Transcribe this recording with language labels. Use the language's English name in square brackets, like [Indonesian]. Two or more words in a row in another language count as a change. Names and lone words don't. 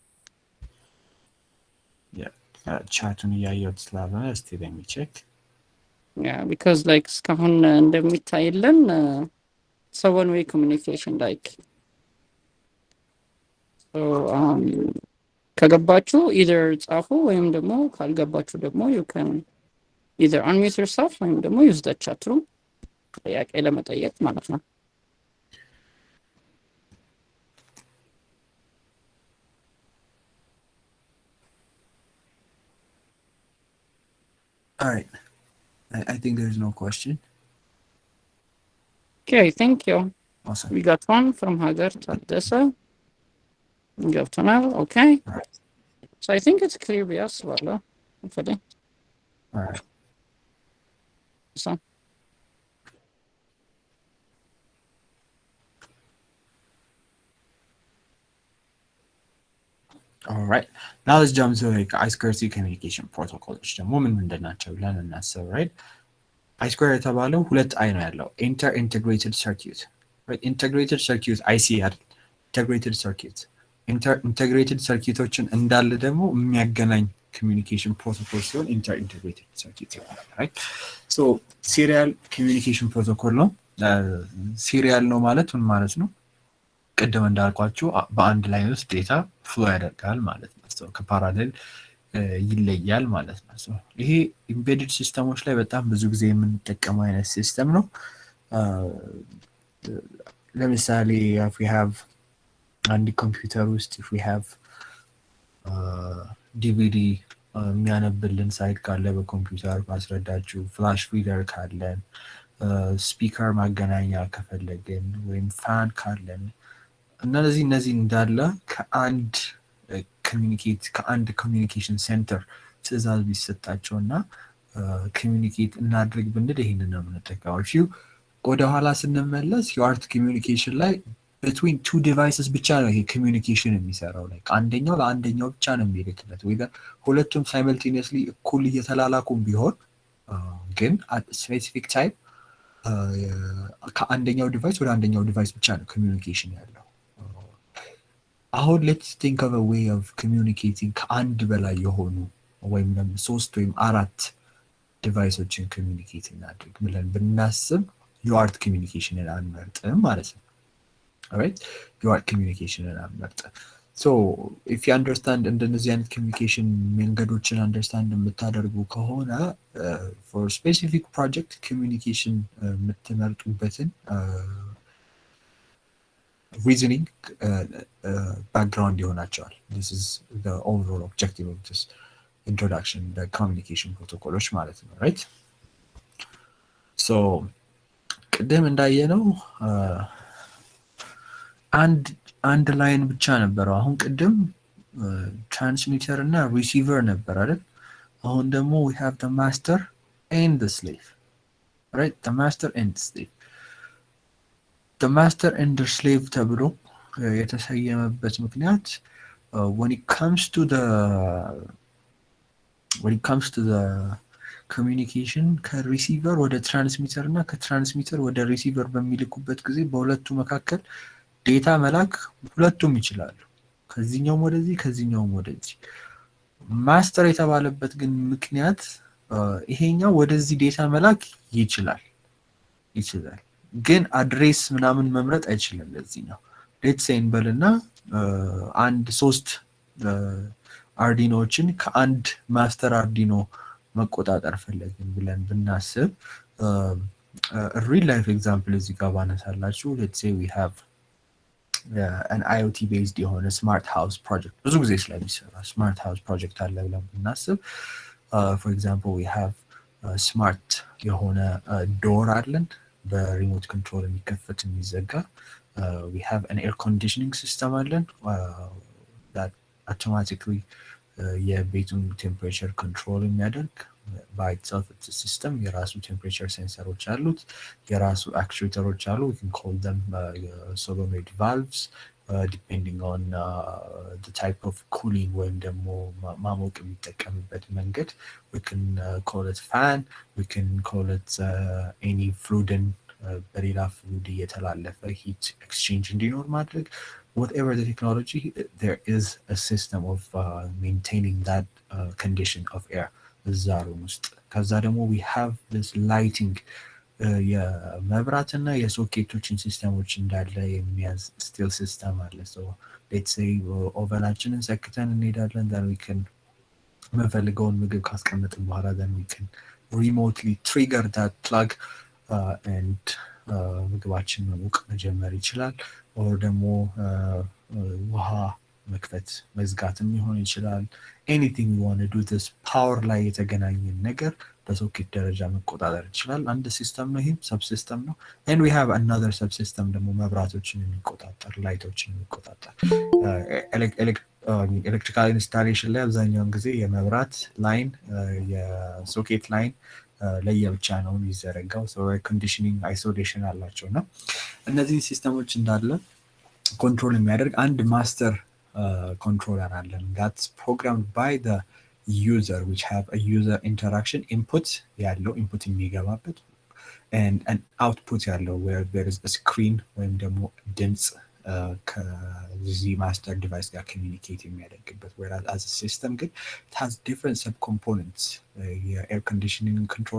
[Amharic] ቻቱን እያየሁት ስላልሆነ እስቲ [English] let me check because like [Amharic] እስካሁን እንደሚታይልን ሰውን [English] way communication [Amharic] ላይክ ከገባችሁ ኢዘር ጻፉ ወይም ደግሞ ካልገባችሁ ደግሞ [English] you can either unmute yourself [Amharic] ወይም ደግሞ [English] use the chat room [Amharic] ጥያቄ ለመጠየቅ ማለት ነው። [English] All right. I think there's no question. Okay, thank you. Awesome. We got one from Hagar Tadessa. Good to know. Okay. All right. So I think it's clear, yes, well, hopefully. All right. So. All right. Now let's jump to like I2C communication protocols. [Amharic] ደግሞ ምን እንደናቸው ብለን እናስብ። right? I2 የተባለው ሁለት አይ ነው ያለው [English] integrated circuit [Amharic] right? [English] integrated circuit IC [Amharic] አይደል? [English] integrated circuit [Amharic] ኢንተግሬትድ ሰርኪዩቶችን እንዳለ ደግሞ የሚያገናኝ [English] communication protocol [Amharic] ሲሆን [English] integrated circuit [Amharic] ይባላል። right? so [English] serial communication protocol [Amharic] ነው። ሲሪያል ነው ማለት ምን ማለት ነው? ቅድም እንዳልኳችሁ በአንድ ላይን ውስጥ [English] data flow [Amharic] ያደርጋል ማለት ነው። ከፓራሌል ይለያል ማለት ነው። ይሄ [English] embedded systems [Amharic] ላይ በጣም ብዙ ጊዜ የምንጠቀመው አይነት ሲስተም ነው። ለምሳሌ [English] if we have [Amharic] አንድ ኮምፒውተር ውስጥ [English] if we have [Amharic] ዲቪዲ የሚያነብልን ሳይት ካለ በኮምፒውተር ማስረዳችሁ፣ [English] flash reader [Amharic] ካለን ስፒከር ማገናኛ ከፈለግን ወይም ፋን ካለን እነዚህ እንዳለ ከአንድ [English] communication center [Amharic] ትዕዛዝ ቢሰጣቸውና ኮሚኒኬት እናድርግ ብንል ይሄንን ነው የምንጠቀመው። ወደ ኋላ ስንመለስ የአርት ኮሚኒኬሽን ላይ [English] between two devices [Amharic] ብቻ ነው ይሄ ኮሚኒኬሽን የሚሰራው። ላይ አንደኛው ለአንደኛው ብቻ ነው የሚልክለት ወይ ሁለቱም ሳይመልቴኒየስሊ እኩል እየተላላኩም ቢሆን ግን [English] at specific time [Amharic] ከአንደኛው ዲቫይስ ወደ አንደኛው ዲቫይስ ብቻ ነው ኮሚኒኬሽን ያለው። አሁን [English] let's think of a way of communicating [Amharic] ከአንድ በላይ የሆኑ ወይም ደግሞ 3 ወይም 4 ዲቫይሶችን ኮሚኒኬት እናድርግ ብለን ብናስብ የአርት ኮሚኒኬሽንን አንመርጥም ማለት ነው። alright የአርት ኮሚኒኬሽንን አንመርጥም። [English] so if you understand [Amharic] እንደነዚህ አይነት ኮሚኒኬሽን መንገዶችን አንደርስታንድ የምታደርጉ ከሆነ [English] for specific project communication [Amharic] የምትመርጡበትን [English] reasoning background ይሆናቸዋል። this is the overall objective of this introduction, the communication protocols [Amharic] ማለት ነው [English] right? [Amharic] so ቅድም እንዳየነው አንድ ላይን ብቻ ነበረው። አሁን ቅድም ትራንስሚተር እና ሪሲቨር ነበር አይደል? አሁን ደግሞ [English] we have the master and the slave, right? the master and the slave. the master and the slave [Amharic] ተብሎ የተሰየመበት ምክንያት [English] when it comes to the communication [Amharic] ከሪሲቨር ወደ ትራንስሚተር እና ከትራንስሚተር ወደ ሪሲቨር በሚልኩበት ጊዜ በሁለቱ መካከል ዴታ መላክ ሁለቱም ይችላሉ። ከዚህኛውም ወደዚህ ከዚህኛውም ወደዚህ። ማስተር የተባለበት ግን ምክንያት ይሄኛው ወደዚህ ዴታ መላክ ይችላል ግን አድሬስ ምናምን መምረጥ አይችልም። ለዚህ ነው [English] let's say [Amharic] እንበልና አንድ 3 አርዲኖችን ከአንድ ማስተር አርዲኖ መቆጣጠር ፈለግን ብለን ብናስብ real [English] life example [Amharic] እዚህ ጋር ባነሳላችሁ [English] let's say we have an IOT based የሆነ smart house project [Amharic] ብዙ ጊዜ ስለሚሰራ [English] smart house project [Amharic] አለ ብለን ብናስብ [English] for example we have smart የሆነ door አለን [Amharic] በሪሞት ኮንትሮል የሚከፈት የሚዘጋ [English] we have an air conditioning system አለን that automatically የቤቱን [Amharic] ቴምፕሬቸር ኮንትሮል የሚያደርግ [English] by itself it's a system [Amharic] የራሱ ቴምፕሬቸር ሴንሰሮች አሉት የራሱ አክቹዌተሮች አሉ [English] we can call them solenoid valves depending on the type of cooling [Amharic] ወይም ደግሞ ማሞቅ የሚጠቀምበት መንገድ [English] we can call it fan we can call it any fluid በሌላ fluid እየተላለፈ heat exchange [Amharic] እንዲኖር ማድረግ [English] whatever the technology there is a system of maintaining that condition [Amharic] of air እዛ ሩም ውስጥ ከዛ ደግሞ [English] we have this lighting [Amharic] የመብራትና የሶኬቶችን ሲስተሞች እንዳለ የሚያዝ still system አለ so [English] let's say [Amharic] ኦቨናችንን ሰክተን እንሄዳለን [English] then we can [Amharic] የምንፈልገውን ምግብ ካስቀመጥን በኋላ [English] then we can remotely trigger that plug and [Amharic] ምግባችን መሞቅ መጀመር ይችላል or ደግሞ ውሃ መክፈት መዝጋትም ሊሆን ይችላል [English] anything we want to do this power [Amharic] ላይ የተገናኘን ነገር በሶኬት ደረጃ መቆጣጠር ይችላል አንድ ሲስተም ነው ይሄም ሰብሲስተም ነው [English] and we have another subsystem [Amharic] ደግሞ መብራቶችን የሚቆጣጠር ላይቶችን የሚቆጣጠር ኤሌክትሪካል ኢንስታሌሽን ላይ አብዛኛውን ጊዜ የመብራት ላይን የሶኬት ላይን ለየብቻ ነው የሚዘረጋው [English] so air conditioning isolation [Amharic] አላቸውና እነዚህ ሲስተሞች እንዳለ ኮንትሮል የሚያደርግ አንድ ማስተር controller አለን [English] that's programmed by the user which have a user interaction input [Amharic] ያለው input የሚገባበት [English] and an output ያለው where there is a screen [Amharic] ወይም ደግሞ ድምጽ ከዚህ ማስተር ዲቫይስ ጋር [English] communicate የሚያደርግበት whereas as a system ግን it has different subcomponents air conditioning control